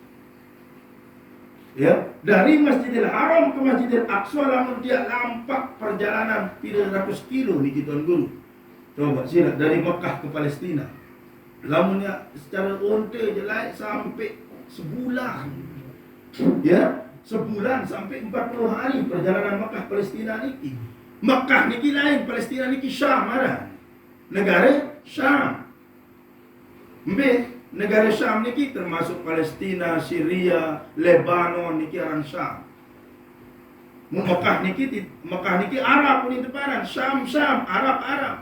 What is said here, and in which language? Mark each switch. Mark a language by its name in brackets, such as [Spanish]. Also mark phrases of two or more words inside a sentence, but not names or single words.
[Malay] Ya, dari Masjidil Haram ke Masjidil Aqsa lamun dia lampak perjalanan 300 kilo ni tuan guru. Coba sila dari Mekah ke Palestina. Lamunnya secara onte je lah sampai sebulan. Ya, sebulan sampai 40 hari perjalanan Mekah Palestina ni. Mekah niki lain, Palestina niki Syam ada. Negara Syam. Negara Syam niki termasuk Palestina, Syria, Lebanon niki orang Syam. Mekah niki Arab pun itu paran, Syam, Arab.